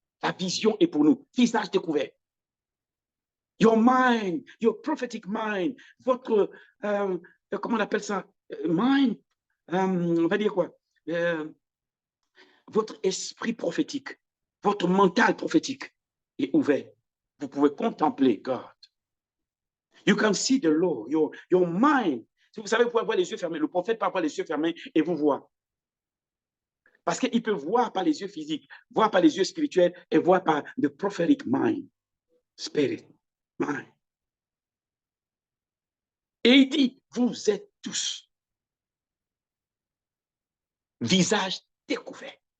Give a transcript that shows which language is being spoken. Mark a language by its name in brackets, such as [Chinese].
[French] La vision est pour nous. Visage découvert. [English] Your mind, your prophetic mind, [French] votre, comment on appelle ça? Mind, on va dire quoi? Votre esprit prophétique, votre mental prophétique est ouvert. Vous pouvez contempler God. [English] You can see the Lord, your mind. [French] Vous savez, vous pouvez avoir les yeux fermés. Le prophète peut avoir les yeux fermés et vous voit. Parce qu'il peut voir par les yeux physiques, voir par les yeux spirituels et voir par [English] the prophetic mind, spirit, mind. [French] Et il dit, vous êtes tous visage découvert.